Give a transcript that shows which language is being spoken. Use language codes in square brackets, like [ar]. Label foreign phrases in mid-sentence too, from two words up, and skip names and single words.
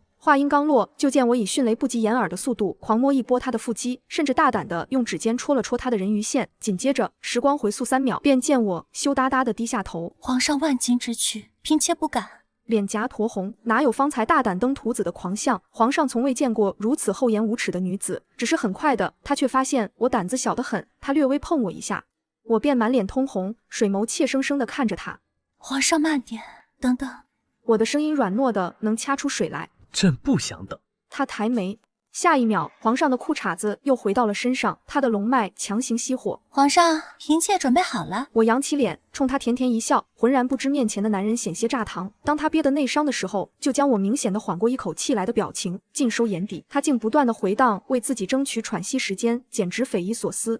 [zh] 話音剛落，就見我以迅雷不及掩耳的速度狂摸一波他的腹肌，甚至大膽地用指尖戳了戳他的人魚線。緊接着，時光回溯3秒，便見我羞答答地低下頭。皇上萬金之軀，嬪妾不敢。臉頰酡紅，哪有方才大膽登徒子的狂相？皇上從未見過如此厚顏無恥的女子。只是很快的，他卻發現我膽子小得很，他略微碰我一下，我便滿臉通紅，水眸怯生生地看着他。皇上慢點，等等。我的聲音軟糯的能掐出水來。朕不想等。他抬眉，下一秒，皇上的褲衩子又回到了身上，他的龙脈強行熄火。皇上，嬪妾準備好了。我揚起臉，衝他甜甜一笑，渾然不知面前的男人險些炸膛。當他憋得內傷的時候，就將我明顯的緩過一口氣來的表情盡收眼底。他竟不斷的回蕩，為自己爭取喘息時間，簡直匪夷所思。